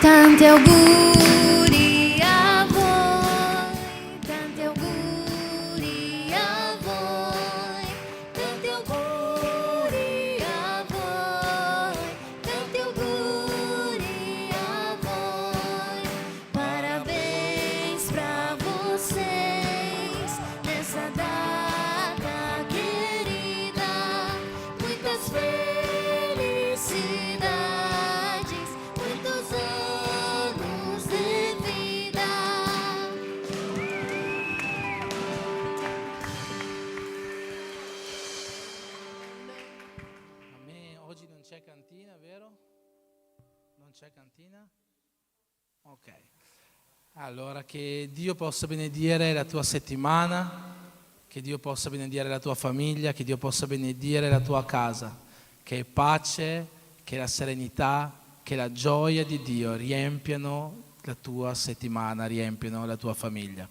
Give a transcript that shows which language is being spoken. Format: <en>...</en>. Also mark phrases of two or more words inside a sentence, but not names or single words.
<it>Tanti auguri a voi, tanti auguri a voi, tanti auguri a voi, tanti auguri a voi.</it> <pt>Parabéns pra vocês nessa data querida, muitas felicidades, muitos anos de vida.</pt> <it>Amen. Oggi non c'è cantina, vero? Non c'è cantina? Ok. Allora, che Dio possa benedire la tua settimana, che Dio possa benedire la tua famiglia, che Dio possa benedire la tua casa, che pace, che la serenità, che la gioia di Dio riempiano la tua settimana, riempiano la tua famiglia.</it>